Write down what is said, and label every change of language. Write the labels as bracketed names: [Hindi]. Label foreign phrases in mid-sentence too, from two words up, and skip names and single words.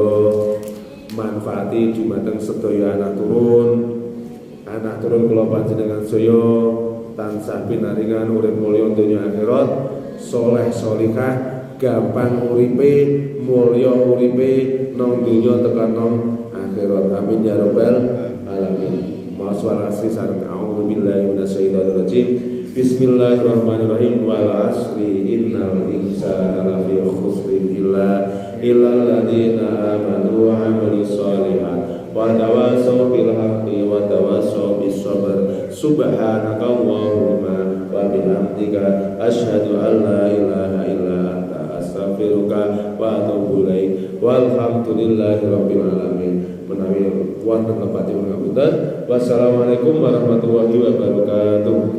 [Javanese] Manfaati dumateng sedaya anak turun kula panjenengan sedaya tansah pinaringan urip mulya donya akhirat, saleh salihah, gampang uripe, mulya uripe nang donya tekan nang akhirat. [Arabic] آمين يا رب العالمين. معاسول العصر sareng أعوذ بالله من الشيطان الرجيم. بسم الله الرحمن الرحيم. والعصر إن الإنسان لفي خسر إلا الذين آمنوا وعملوا الصالحات وتواصوا بالحق وتواصوا بالصبر. سبحانك اللهم وبحمدك أشهد أن لا إله إلا أنت أستغفرك وأتوب إليك. والحمد لله رب العالمين. [Javanese] Menawi wonten nepatipun ngapunten. [Arabic] والسلام عليكم ورحمة الله وبركاته.